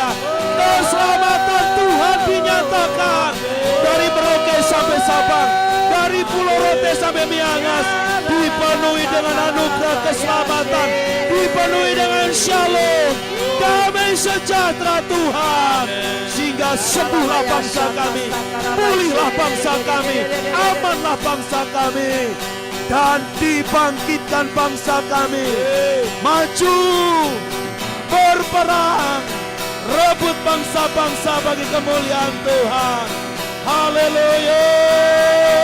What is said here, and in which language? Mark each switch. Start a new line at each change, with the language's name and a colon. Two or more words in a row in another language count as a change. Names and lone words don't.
Indonesian: Keselamatan Tuhan dinyatakan dari Merauke sampai Sabang, dari Pulau Rote sampai Miangas, dipenuhi dengan anugerah keselamatan, dipenuhi dengan shalom, damai sejahtera Tuhan. Sehingga sembuhlah bangsa kami, pulihlah bangsa kami, amanlah bangsa kami, dan dibangkitkan bangsa kami. Maju berperang, rebut bangsa-bangsa bagi kemuliaan Tuhan. Haleluya.